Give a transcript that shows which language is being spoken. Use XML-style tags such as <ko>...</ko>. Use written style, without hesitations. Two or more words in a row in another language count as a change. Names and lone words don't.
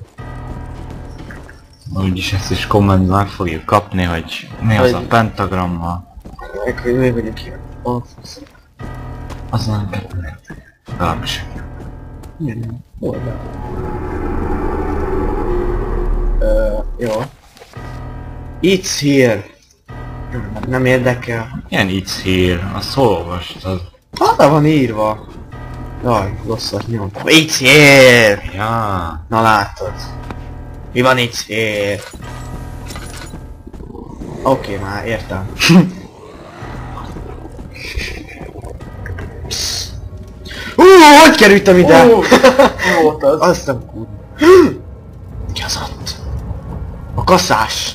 <hu>Úgyis ezt is kommentben meg fogjuk kapni, hogy mi az a Hogy- pentagrammal. Meg hogy mi vagyok ilyen. Az nem kell. Legalábbis. Milyen? Hol? Jó.</hu> <en>It's here.</en> <hu>Nem érdekel. Ilyen</hu> <en>it's here,</en> <hu>azt hol olvastad? Arra van írva. Jaj, rosszat nyom.</hu> <en>It's here!</en> <hu>Ja. Na látod. Mi van</hu> <en>it's here?</en> <hu>Oké, már értem. Hogy kerültem ide? Volt az. Azt nem kurva. Ki az ott? A kaszás.</hu>